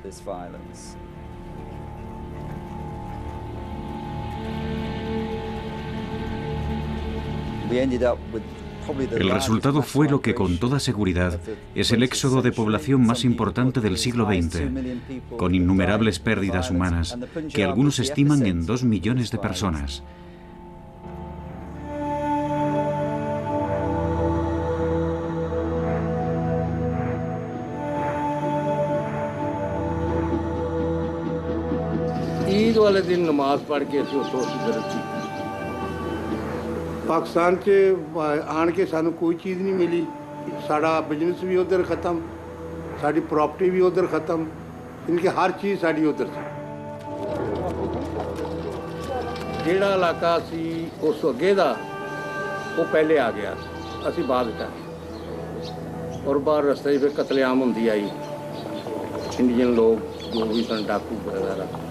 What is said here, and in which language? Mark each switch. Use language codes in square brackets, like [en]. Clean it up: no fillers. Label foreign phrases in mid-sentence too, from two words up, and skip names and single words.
[es] El resultado fue lo que con toda seguridad es el éxodo de población más importante del siglo XX, con innumerables pérdidas humanas que algunos estiman en 2 millones de personas. [pa] ਈਦ ਵਾਲੇ ਦਿਨ ਨਮਾਜ਼ ਪੜ੍ਹ ਕੇ ਅਸੀਂ ਉੱਥੋਂ ਗੁਜ਼ਰ ਸੀ ਪਾਕਿਸਤਾਨ 'ਚ ਆਣ ਕੇ ਸਾਨੂੰ ਕੋਈ ਚੀਜ਼ ਨਹੀਂ ਮਿਲੀ ਸਾਡਾ ਬਿਜ਼ਨਸ ਵੀ ਉਧਰ ਖਤਮ ਸਾਡੀ ਪ੍ਰਾਪਰਟੀ ਵੀ ਉਧਰ ਖਤਮ ਇਨਕੀ ਹਰ ਚੀਜ਼ ਸਾਡੀ ਉਧਰ ਸੀ ਜਿਹੜਾ ਇਲਾਕਾ ਸੀ ਉਸ ਅੱਗੇ ਦਾ ਉਹ ਪਹਿਲੇ ਆ ਗਿਆ ਅਸੀਂ ਬਾਅਦ ਵਿੱਚ ਆਏ ਔਰ ਬਾਹਰ ਰਸਤੇ 'ਚ ਫਿਰ ਕਤਲੇਆਮ ਹੁੰਦੀ ਆਈ ਇੰਡੀਅਨ ਲੋਕ ਜੋ ਵੀ ਸਨ ਡਾਕੂ ਵਗੈਰਾ